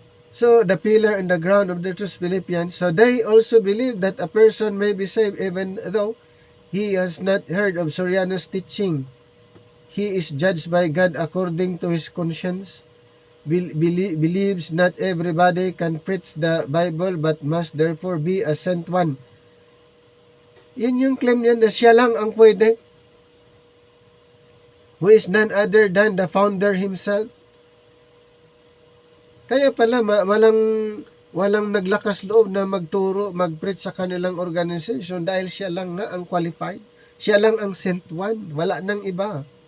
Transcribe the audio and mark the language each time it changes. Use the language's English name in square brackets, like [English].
[English] So, the pillar and the ground of the truth, Philippians. So, they also believe that a person may be saved even though he has not heard of Soriano's teaching. He is judged by God according to his conscience. believes not everybody can preach the Bible but must therefore be a sent one. [Filipino] Yun yung claim niya na siya lang ang pwede. [English] Who is none other than the founder himself. [Filipino] Kaya pala walang naglakas loob na magturo, mag-preach sa kanilang organization dahil siya lang nga ang qualified. Siya lang ang [English] sent one. [Filipino] Wala nang iba.